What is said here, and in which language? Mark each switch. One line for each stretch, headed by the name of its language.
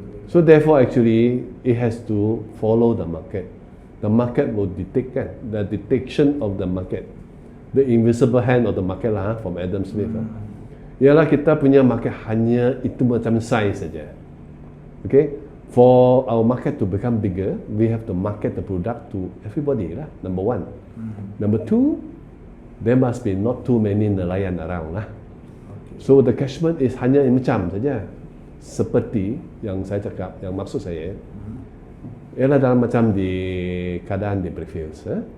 English: So therefore actually it has to follow the market. The market will detect kan, the detection of the market, the invisible hand of the market lah, from Adam Smith.
Malay: ialah kita punya market hanya itu macam size saja.
English: Okay, for our market to become bigger, we have to market the product to everybody lah. Number one. Number two, there must be not too many nelayan around lah. So the catchment is
Malay: hanya macam saja. Seperti yang saya cakap, yang maksud saya ialah dalam macam di keadaan di Brickfields.